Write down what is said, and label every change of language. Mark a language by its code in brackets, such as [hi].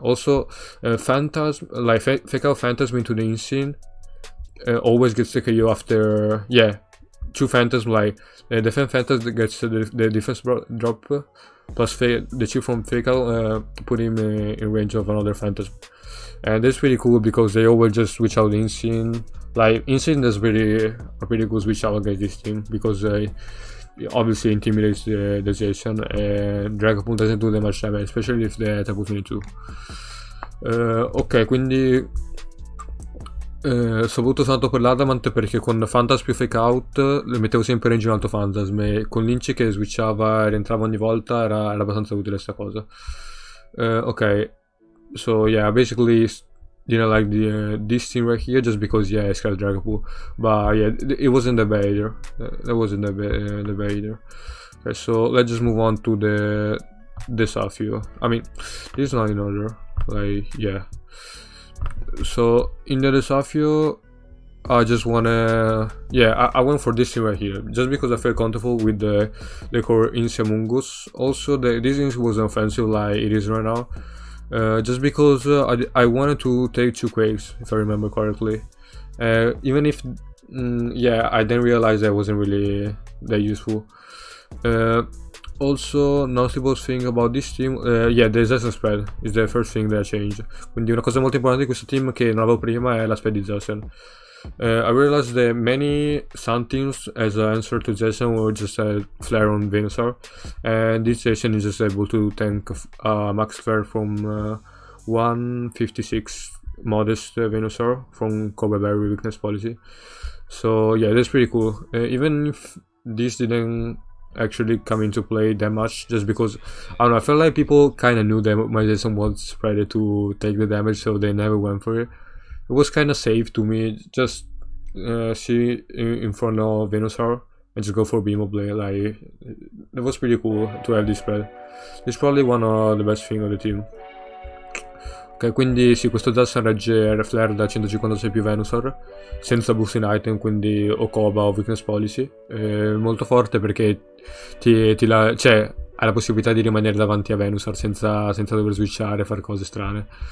[en] Also, Phantasm, like fake out Phantasm into the Insane, always gets the KO after, yeah, 2 Phantasm, like the defense Phantasm gets the defense drop, plus the chip from fake out put him in range of another Phantasm. And that's pretty cool because they always just switch out Insane. Like, Insane is a pretty good switch out against this team because obviously intimidates the Zacian, and Dragapult doesn't do that much damage, especially if the attack was 22. [it] Ok, quindi soprattutto tanto per l'Adamant perché con Phantasm più Fake Out le mettevo sempre in range un altro Phantasm, e con Lynch che switchava e rientrava ogni volta era abbastanza utile sta cosa. [en] Ok, so yeah, basically didn't like the this team right here just because yeah, I scared Dragapult, but yeah, it wasn't that bad either. That wasn't that bad either. Okay, so let's just move on to the Desafio. I mean, this is not in order. Like yeah. So in the Desafio, I just wanna I went for this team right here just because I felt comfortable with the core Insia Mungus. Also, this Insia was offensive like it is right now. Just because I wanted to take 2 Quakes if I remember correctly. Even if I didn't realize that wasn't really that useful. Also, notable thing about this team, the Zazen spread is the first thing that changed. [it] Quindi una cosa molto importante di questo team che non avevo prima è la spread di Zazen. [en] I realized that many Sun teams as an answer to Jason were just a flare on Venusaur, and this Jason is just able to tank max flare from 156 modest Venusaur from Kobe Berry weakness policy. So yeah, that's pretty cool. Even if this didn't actually come into play that much, just because I don't know, I felt like people kind of knew that my Jason was spread to take the damage, so they never went for it. It was kind of safe to me, just see in front of Venusaur and just go for Beam of Blade. Like, it was pretty cool to have this spread. It's probably one of the best thing of the team. [it] Ok, quindi sì, questo Zazen regge Flare da 156 più Venusaur senza boost in item, quindi o Koba o Weakness Policy. Molto forte perché cioè, hai la possibilità di rimanere davanti a Venusaur senza dover switchare e fare cose strane.